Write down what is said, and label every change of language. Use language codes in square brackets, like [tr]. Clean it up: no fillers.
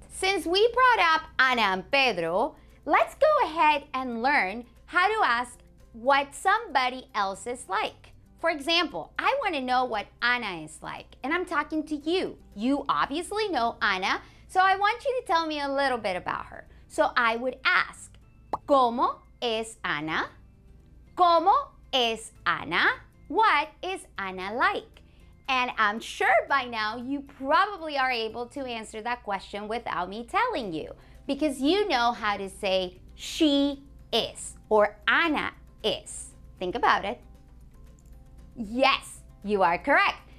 [en] Since we brought up Ana and Pedro, let's go ahead and learn how to ask what somebody else is like. For example, I want to know what Ana is like, and I'm talking to you. You obviously know Ana, so I want you to tell me a little bit about her. So I would ask, [es] ¿Cómo es Ana? ¿Cómo es Ana? [en] What is Ana like? And I'm sure by now you probably are able to answer that question without me telling you, because you know how to say she is or Ana is. Think about it. Yes, you are correct.